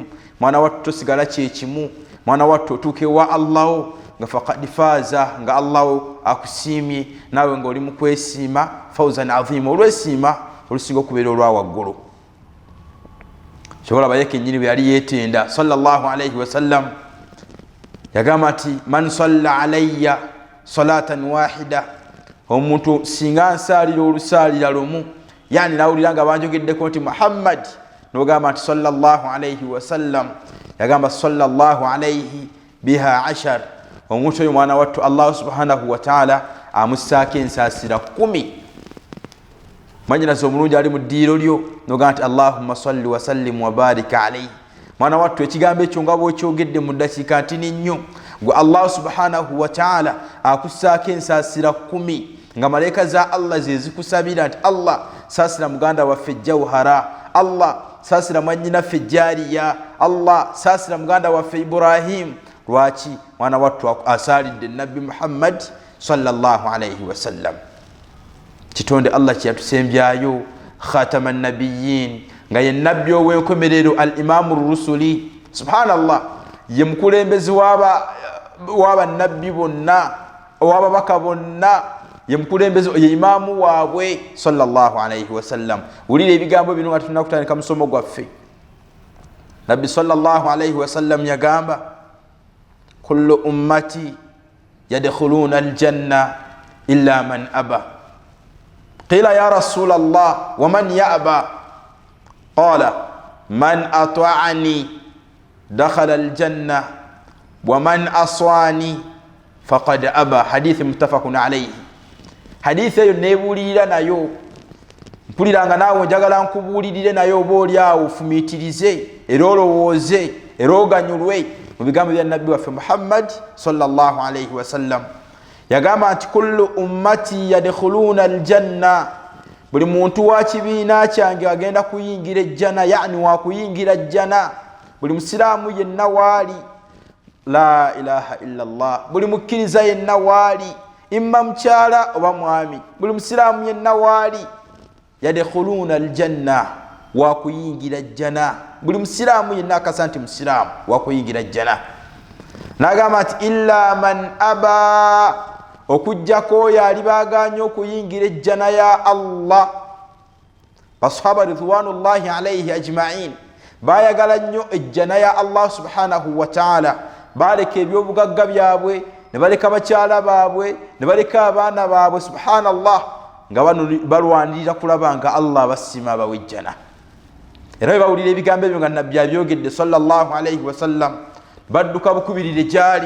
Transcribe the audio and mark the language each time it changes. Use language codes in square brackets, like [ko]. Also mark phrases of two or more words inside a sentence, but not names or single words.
[lg] Mwana wattu tosigala kyekimu, mwana wattu otuuka ewa Allah nga [ar] فقد فاز, [lg] nga Allah akusiimye naawe ng'oli mu kwesiima, [ar] فوزا عظيما, [lg] olwesiima olusinga okubeera olwa waggulu. Kyobola bayeke ennyini bwe yali yeetenda [ar] صلى الله عليه وسلم, [lg] yagamba nti [ar] من صلى علي صلاة واحدة, [lg] omuntu singa nsaalira olusaalira lumu, yani nawulira nga banjogeddeko nti Muhammad, nogamba nti [ar] صلى الله عليه وسلم, [lg] yagamba [ar] صلى الله عليه بها 10, [lg] omuntu oyo mwana wattu [ar] الله سبحانه وتعالى [lg] amussaako ensaasira 10. Mwanyinaze omulungi ali mu ddiiro lyo, nogamba nti [ar] اللهم صل وسلم وبارك عليه. [lg] Mwana wattu ekigambo ekyo nga bw'okyogedde mu ddakiika ntini nnyo, gwe [ar] الله سبحانه وتعالى [lg] akussaako ensaasira 10, nga malaika za Allah ze zikusabira nti Allah saasira muganda waffe Jawhara, Allah saasira mwannyinaffe Jariya, Allah saasira muganda waffe Ibrahim. Lwaki? Mwana wattu asaalidde nabbi Muhammad [ar] صلى الله عليه وسلم, [lg] kitonde Allah kyeyatusembyayo, [ar] خاتم النبيين, [lg] nga ye nabbi ow'enkomerero, [ar] الإمام الرسل. [lg] Subhanallah, ye mukulembezi w'abannabbi bonna, ow'ababaka bonna, ye mukulembezi, ye imaamu waabwe [ar] صلى الله عليه وسلم. [lg] Wulira ebigambo bino nga tulina kutandika musomo gwaffe. [ar] Nabbi صلى الله عليه وسلم yagamba, كل أمتي يدخلون الجنة إلا من أبى. قيل يا رسول الله ومن يأبى? قال من أطاعني دخل الجنة ومن عصاني فقد أبى. حديث متفق عليه. [lg] Hadith eyo nebuulirira nayo, mpuliranga naawe njagala nkubuulirire nayo oba oli awo ofumiitirize era olowooze era oganyulwe mu bigambo bya nabbi waffe Muhammad [ar] صلى الله عليه وسلم. [lg] Yagamba nti [ar] كل أمتي يدخلون الجنة, [lg] buli muntu wa kibiina kyange agenda kuyingira ejjana, yani wakuyingira jjana. Buli musiraamu yenna waali, [ar] لا إله إلا الله, [lg] buli mukkiriza yenna waali, imma mukyala oba mwami, buli musiraamu yenna waali, [ar] يدخلون الجنة, [lg] wakuyingira jjana. Buli musiraamu yenna akasa nti musiraamu, wakuyingira jjana. N'agamba nti [ar] إلا من أبى, [lg] okujjako oyo alibaaganya okuyingira ejjana ya Allah. Basahaba [ar] رضوان الله عليه أجمعين [lg] baayagala nnyo ejjana ya [ar] الله سبحانه وتعالى, [lg] baleka ebyobugagga byabwe, ne baleka bakyala baabwe, ne baleka abaana baabwe, subhanallah, nga balwanirira kulaba nga Allah basima abawejjana. Era bwe bawulira ebigambo ebyo nga nabbi abyogedde [ar] صلى الله عليه وسلم, [lg] badduka bukubirire gyali.